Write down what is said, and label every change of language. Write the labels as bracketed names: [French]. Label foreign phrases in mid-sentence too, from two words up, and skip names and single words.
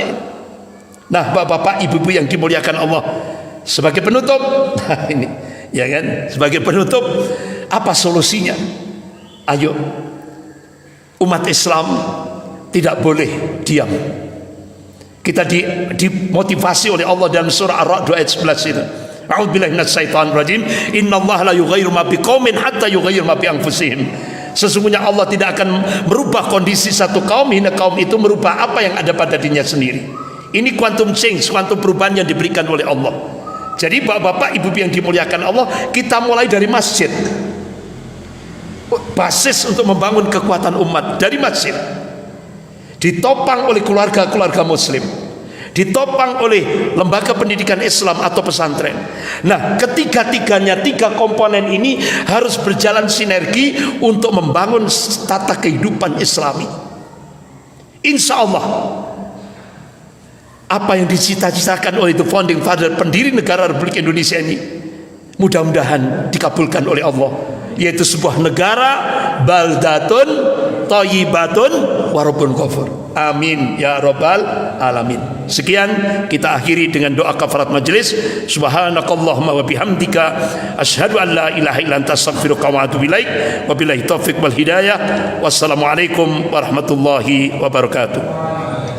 [Indonesian] Nah, Bapak-bapak, Ibu yang dimuliakan Allah, Sebagai penutup, ini ya kan, sebagai penutup apa solusinya? Ayo, umat Islam tidak boleh diam. Kita dimotivasi oleh Allah dalam surah Ar-Ra'd ayat 11 itu. [Arabic] أعوذ بالله من الشيطان الرجيم. إن الله لا يغير ما بقوم حتى يغيروا ما بأنفسهم. [Indonesian] Sesungguhnya Allah tidak akan merubah kondisi satu kaum hingga kaum itu merubah apa yang ada pada dirinya sendiri. Ini [English] quantum change, [Indonesian] quantum perubahan yang diberikan oleh Allah. Jadi bapak-bapak, ibu yang dimuliakan Allah, kita mulai dari masjid. Basis untuk membangun kekuatan umat dari masjid. Ditopang oleh keluarga-keluarga muslim, ditopang oleh lembaga pendidikan Islam atau pesantren. Nah, ketiga-tiganya, tiga komponen ini harus berjalan sinergi untuk membangun tata kehidupan Islami. [Arabic] إن شاء الله, [Indonesian] apa yang dicita-citakan oleh [English] the founding father, [Indonesian] pendiri negara Republik Indonesia ini, mudah-mudahan dikabulkan oleh Allah, yaitu sebuah negara [Arabic] بلدة طيبة ورب غفور. آمين يا رب العالمين. [Indonesian] Sekian, kita akhiri dengan doa kafarat majelis. [Arabic] سبحانك اللهم وبحمدك أشهد أن لا إله إلا أنت أستغفرك وأتوب إليك. وبالله التوفيق والهداية. والسلام عليكم ورحمة الله وبركاته.